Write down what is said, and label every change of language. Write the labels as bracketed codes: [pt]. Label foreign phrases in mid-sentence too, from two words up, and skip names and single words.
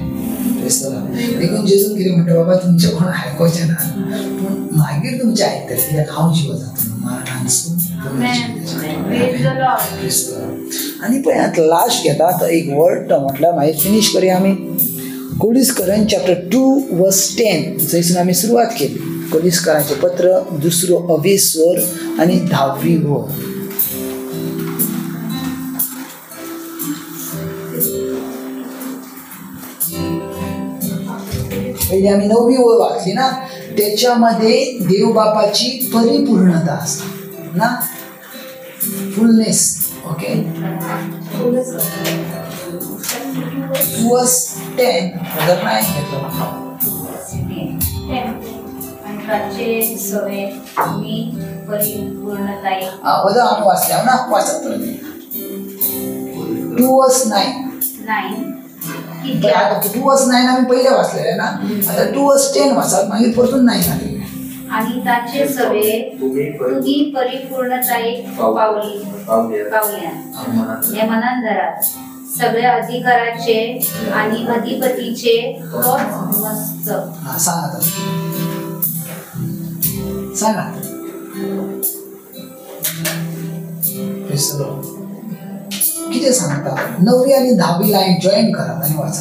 [kok] देखून जेजून कितें म्हणटा, बाबा तुमचे कोण आयकोचे ना पूण मागीर तुमचे आयकतले, कित्याक हांव जिवो जाता मरणानसून. आनी पळय आतां लास्ट घेता तो एक वर्ड तो म्हटल्यार मागीर फिनीश करुया आमी. कोलिस्करान चॅप्टर 2 वर्स 10 थंयसून आमी सुरवात केली. कोलिस्करांचें पत्र 2 अवेसर आनी 10वी ओळ. [mr] पहिले आम्ही 9वी ओळ वाचली ना, त्याच्यामध्ये देव बापाची परिपूर्णता असते ना, फुलनेस. ओके, वर्स 10 जर नाही घेतलं वजा आम्ही वाचल्या ना, वाचत 2 वर्स 9 आता 2 वर्स 9 आम्ही पहिले वाचलेले ना, आता 2 वर्स 10 वाचत मागीर परतून 9 आले. [kok] आणि ताचे सवे तुम्ही परिपूर्णतायेक पावल्या हे मनान धरात. [mr] सगळ्या अधिकाराचे आणि अधिपतीचे तोच मस्तक. सांगा सांगा. किती सांगता 9वी आणि 10वी [en] line join [mr] करा आणि वाचा.